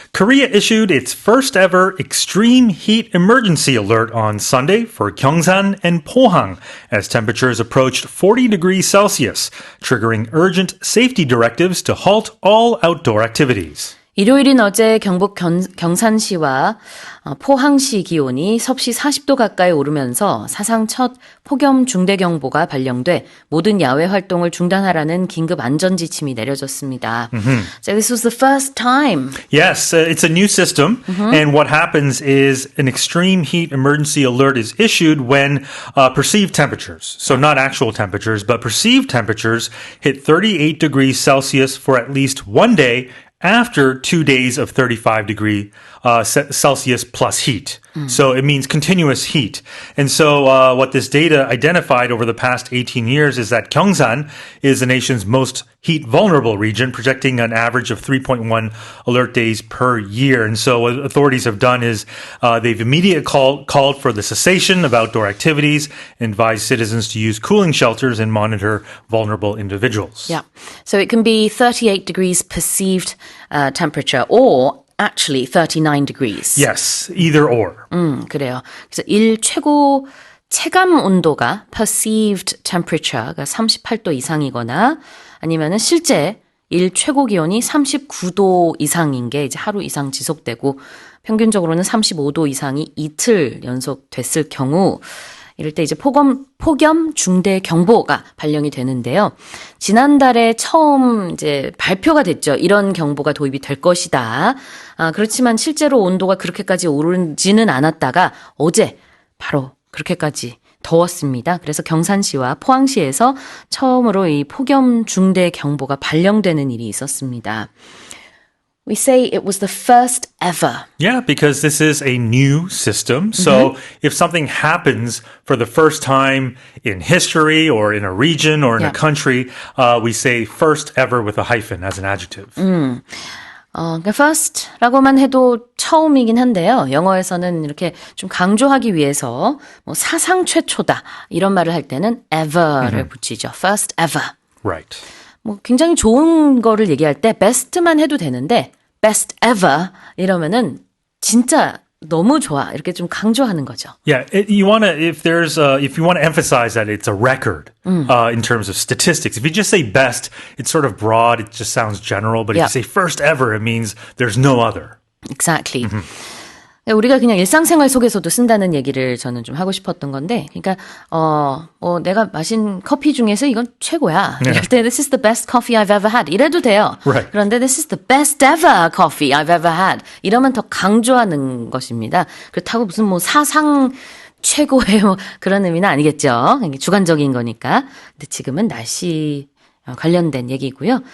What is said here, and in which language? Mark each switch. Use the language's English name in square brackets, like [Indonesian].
[English] Korea issued its first ever extreme heat emergency alert on Sunday for Gyeongsan and Pohang as temperatures approached 40 degrees Celsius, triggering urgent safety directives to halt all outdoor activities. [Korean] 일요일인 어제 경북 경산시와 포항시 기온이 섭씨 40도 가까이 오르면서 사상 첫 폭염 중대경보가 발령돼 모든 야외 활동을 중단하라는 긴급 안전지침이 내려졌습니다. [English] So this was the first time. Yes, it's a new system. And what happens is an extreme heat emergency alert is issued when perceived temperatures, so not actual temperatures, but perceived temperatures hit 38 degrees Celsius for at least one day after 2 days of 35 degree Celsius plus heat. So it means continuous heat. And so what this data identified over the past 18 years is that Gyeongsan is the nation's most heat vulnerable region, projecting an average of 3.1 alert days per year. And so what authorities have done is they've immediately called for the cessation of outdoor activities, advised citizens to use cooling shelters and monitor vulnerable individuals. Yeah. So it can be 38 degrees perceived temperature or actually 39 degrees. Yes, either or. [Korean] 그래요. 그래서 일 최고 체감 온도가 [English] perceived temperature [Korean] 가 38도 이상이거나 아니면은 실제 일 최고 기온이 39도 이상인 게 이제 하루 이상 지속되고 평균적으로는 35도 이상이 이틀 연속됐을 경우 이럴 때 이제 폭염 중대 경보가 발령이 되는데요. 지난달에 처음 이제 발표가 됐죠. 이런 경보가 도입이 될 것이다. 그렇지만 실제로 온도가 그렇게까지 오르지는 않았다가 어제 바로 그렇게까지 더웠습니다. 그래서 경산시와 포항시에서 처음으로 이 폭염 중대 경보가 발령되는 일이 있었습니다. [English] We say it was the first ever. Yeah, because this is a new system. So if something happens for the first time in history or in a region or in a country, we say first ever with a hyphen as an adjective. [Korean] 그러니까 first라고만 해도 처음이긴 한데요. 영어에서는 이렇게 좀 강조하기 위해서 뭐 사상 최초다 이런 말을 할 때는 ever를 붙이죠. [English] First ever. Right. [Korean] 뭐 굉장히 좋은 거를 얘기할 때 best만 해도 되는데 best ever 이러면은 진짜 너무 좋아 이렇게 좀 강조하는 거죠. [English] Yeah, if you want to emphasize that it's a record in terms of statistics. If you just say best, it's sort of broad. It just sounds general. But if you say first ever, it means there's no other. Exactly. [Korean] 우리가 그냥 일상생활 속에서도 쓴다는 얘기를 저는 좀 하고 싶었던 건데, 그러니까 내가 마신 커피 중에서 이건 최고야. 이럴 때 [English] this is the best coffee I've ever had. [Korean] 이래도 돼요. [English] Right. [Korean] 그런데 [English] this is the best ever coffee I've ever had. [Korean] 이러면 더 강조하는 것입니다. 그렇다고 무슨 뭐 사상 최고의 뭐 그런 의미는 아니겠죠. 주관적인 거니까. 근데 지금은 날씨 관련된 얘기고요.